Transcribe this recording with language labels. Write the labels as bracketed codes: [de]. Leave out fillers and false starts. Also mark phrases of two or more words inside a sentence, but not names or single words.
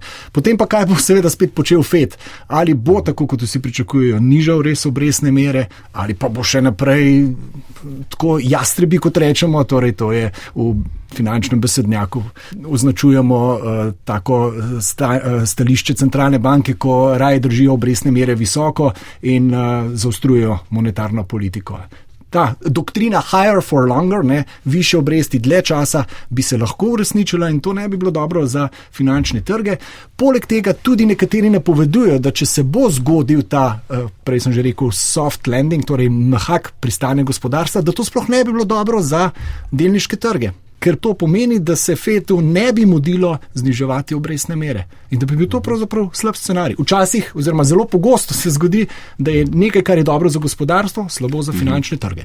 [sl] Potem pa kaj bo seveda spet počel FED? Ali bo, tako kot vsi pričakujejo, nižal res obrestne mere, ali pa bo še naprej tako jastrebi, kot rečemo, torej to je v finančnem besednjaku označujemo tako stališče centralne banke, ko raje držijo obrestne mere visoko in zaostrujejo monetarno politiko. Ta doktrina [en] higher for longer, [sl] ne, više obresti dlje časa, bi se lahko uresničila in to ne bi bilo dobro za finančne trge. Poleg tega tudi nekateri napovedujejo, da če se bo zgodil ta, prej sem že rekel, [en] soft landing, [sl] torej mehak pristanek gospodarstva, da to sploh ne bi bilo dobro za delniške trge. Ker to pomeni, da se FED-u ne bi mudilo zniževati obrestne mere. In da bi bil to pravzaprav slab scenarij. Včasih, oziroma zelo pogosto se zgodi, da je nekaj, kar je dobro za gospodarstvo, slabo za finančne trge.